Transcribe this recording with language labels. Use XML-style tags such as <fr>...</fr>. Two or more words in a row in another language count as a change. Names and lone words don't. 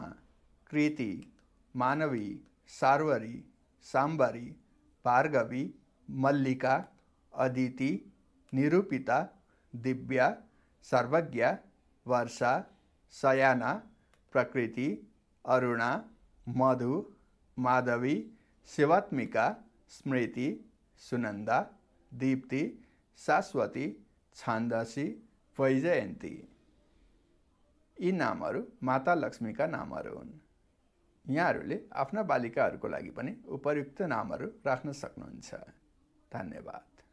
<ne>कृति, मानवी, सार्वरी, साम्बरी, भार्गवी, मल्लिका, अदिति, निरूपिता, दिव्या, सर्वज्ञा, वर्षा, शयाना, प्रकृति, अरुणा, मधु, माधवी, शिवात्मिका, स्मृति, सुनन्दा, दीप्ति, शाश्वती, छान्दसी, वैजयन्ती। यी नामहरू माता लक्ष्मीका नामहरू हुन्। यहाँहरूले आफ्ना बालिकाहरूको लागि पनि उपयुक्त नामहरू राख्न सक्नुहुन्छ। धन्यवाद।</ne>